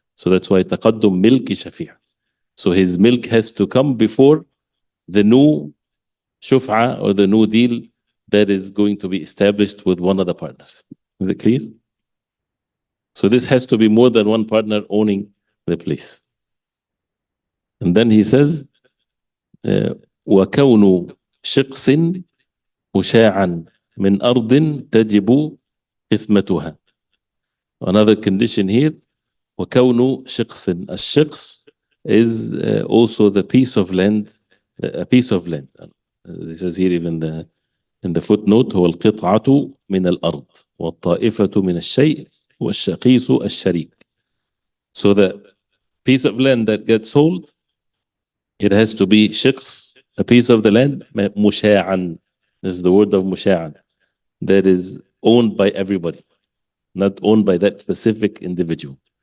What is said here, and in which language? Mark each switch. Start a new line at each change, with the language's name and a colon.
English: So that's why
Arabic: taqaddum milki shafi'.
English: So his milk has to come before the new shuf'a or the new deal that is going to be established with one of the partners. Is it clear? So this has to be more than one partner owning the place. And then he says,
Arabic: وَكَوْنُ شِقْصٍ مُشَاعًا مِنْ أَرْضٍ تَجِبُ قِسْمَتُهَا.
English: Another condition here,
Arabic: وَكَوْنُ شِقْصٍ.
English: A shiqs is also the piece of land, a piece of land. This is here even in the footnote,
Arabic: هو القطعة من الأرض والطائفة من الشيء والشقيص الشريك.
English: So the piece of land that gets sold, it has to be shiqs, a piece of the land, مشاعًا. This is the word of مشاعًا, that is owned by everybody, not owned by that specific individual.